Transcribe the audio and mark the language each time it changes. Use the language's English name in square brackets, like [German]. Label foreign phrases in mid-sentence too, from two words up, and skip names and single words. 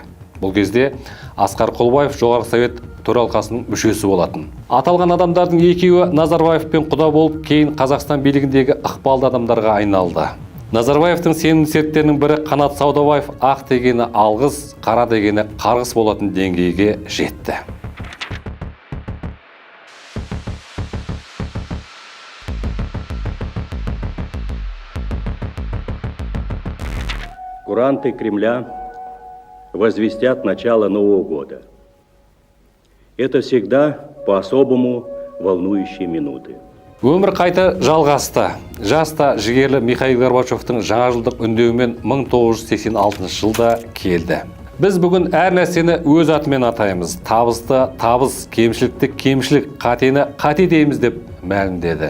[Kazakh] Бұл кезде Асқар Құлбаев жоғарғы совет төралқасының мүшесі болатын. Аталған адамдардың екеуі Назарбаевпен құда болып, кейін Қазақстан билігіндегі ықпалды адамдарға айналды. Назарбаевтың сенімді серіктерінің бірі Қанат Саудабаев ақ дегені алғыс, қара дегені қарғыс болатын деңгейге жетті. [Russian] Куранты Кремля возвестят начало Нового года. Это всегда по-особому волнующие минуты. [Kazakh] Өмір қайта жалғасты. Жаста жігерлі Михаил Горбачевтың жаңа жылдық үндеуімен 1986 жылда келді. Біз бүгін әр нәрсені өз атымен атаймыз. Табысты табыс, кемшілікті кемшілік, қатені қате дейміз деп мәлімдеді.